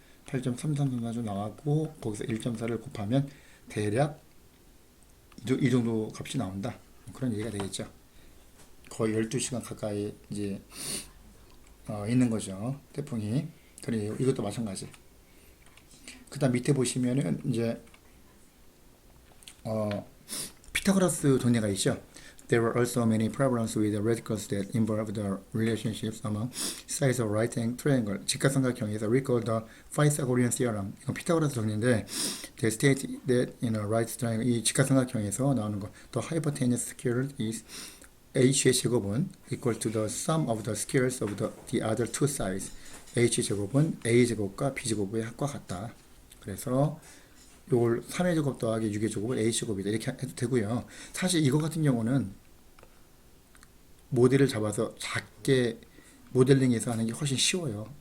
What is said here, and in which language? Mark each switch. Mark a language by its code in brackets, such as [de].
[ko] 8.33 정도 나왔고 거기서 1.4를 곱하면 대략 이 정도 값이 나온다. 그런 얘기가 되겠죠. 거의 12시간 가까이 이제 있는 거죠. 태풍이. 그래요. 이것도 마찬가지. 그 다음 밑에 보시면은 이제 피타고라스 동네가 있죠. [en] There were also many problems with the radicals that involve the relationships among sides of right triangle. [ko] 직각삼각형에서 [en] recall the Pythagorean theorem. [ko] 이건 피타고라스 정리인데 [en] they state that in a right triangle [ko] 이 직각삼각형에서 나오는 거 [en] the hypotenuse square is h의 제곱은 equal to the sum of the squares of the other two sides. [ko] h 제곱은 a 제곱과 b 제곱의 합과 같다. 그래서 요걸 3의 제곱 더하기 6의 제곱을 a 제곱이다. 이렇게 해도 되고요. 사실 이거 같은 경우는 모델을 잡아서 작게 모델링해서 하는 게 훨씬 쉬워요.